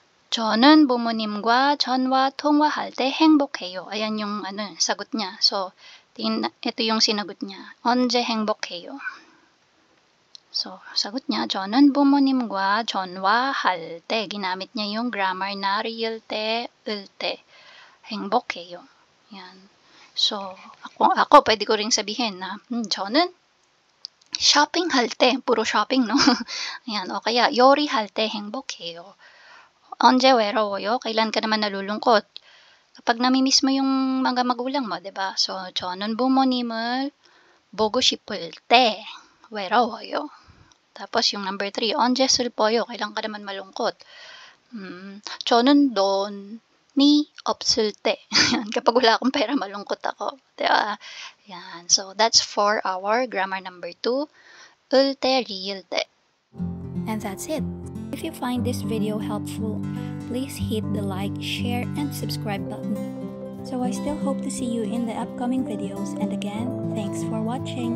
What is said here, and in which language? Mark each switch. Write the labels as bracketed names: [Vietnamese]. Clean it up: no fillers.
[Korean] 저는 부모님과 전화 통화할 때 행복해요. [Filipino] Ayan yung sagot niya. So, ito yung sinagot niya. [Korean] 언제 행복해요? [Filipino] So, sagot niya, [Korean] 저는 부모님과 전화할 때, [Filipino] ginamit niya yung grammar na real te, 을 te. 행복해요. Yan. So, ako pwede ko ring sabihin na, [Korean] 저는 shopping 할 때, [Filipino] puro shopping, no? Ayan, o kaya, [Korean] 요리할 때 행복해요. 언제 외로워요? [Filipino] Kailan ka naman nalulungkot? Kapag namimiss mo yung mga magulang mo, 'di ba? [Korean] So, 저는 부모님을 보고 싶을 때 외로워요. [Filipino] Tapos yung number 3, [Korean] 언제 슬퍼요? [Filipino] Kailan ka naman malungkot? [Korean] 저는 돈이 없을 때. [Filipino] Kapag wala akong pera, malungkot ako. 'Di ba? Yan. [English] So, that's for our grammar number 2. [Korean] 을 때, 리을 때. [English] And that's it. If you find this video helpful, please hit the like, share, and subscribe button. So I still hope to see you in the upcoming videos, and again, thanks for watching.